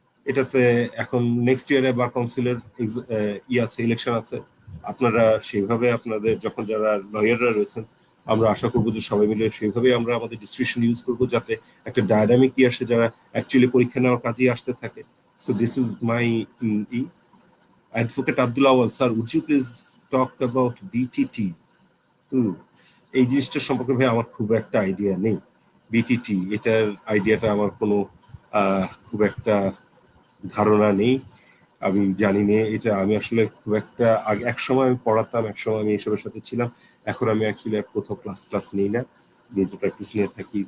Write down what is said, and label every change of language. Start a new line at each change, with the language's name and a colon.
Bangla: এটাতে এখন নেক্সট ইয়ারে বার কাউন্সিলের আছে, ইলেকশন আছে। আপনারা সেইভাবে আপনাদের যখন যারা লয়াররা রয়েছেন, আমরা আশা করবো যে সবাই মিলে সেইভাবে আমরা আমাদের ডিসক্রিপশন ইউজ করবো, যাতে একটা ডায়নামিক আসে যারা অ্যাকচুয়ালি পরীক্ষা নেওয়ার কাজেই আসতে থাকে।
English: So this is my Advocate Abdul Awal, sir, would you please talk about BTT?
Bangla: এই জিনিসটার সম্পর্কে ভাই আমার খুব একটা আইডিয়া নেই। বিটিটি এটার আইডিয়াটা আমার কোনো খুব একটা ধারণা নেই, আমি জানি না এটা। আমি আসলে খুব একটা এক সময় আমি পড়াতাম, এক সময় আমি এসবের সাথে ছিলাম। এখন আমি অ্যাকচুয়ালি কোথাও ক্লাস নেই না, যেহেতু প্র্যাকটিস নিয়ে থাকি।